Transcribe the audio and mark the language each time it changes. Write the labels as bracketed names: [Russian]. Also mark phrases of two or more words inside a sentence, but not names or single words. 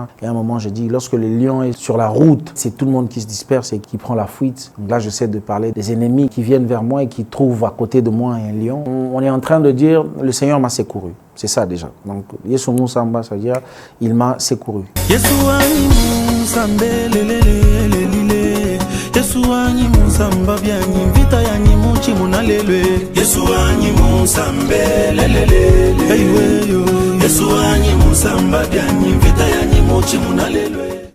[French] Et à un moment, je dis, lorsque le lion est sur la route, c'est tout le monde qui se disperse et qui prend la fuite. Donc là, j'essaie de parler des ennemis qui viennent vers moi et qui trouvent à côté de moi un lion. On est en train de dire, le Seigneur m'a secouru. C'est ça déjà. Donc, [Luba-Lulua] Yesu Musamba, [French] c'est-à-dire, il m'a secouru. [Luba-Lulua] Yesu anyi musamba byanyi vita yanyi muchi munalelwe Yesu anyi musambe lelele Yesu anyi musamba byanyi vita yanyi muchi munalelwe.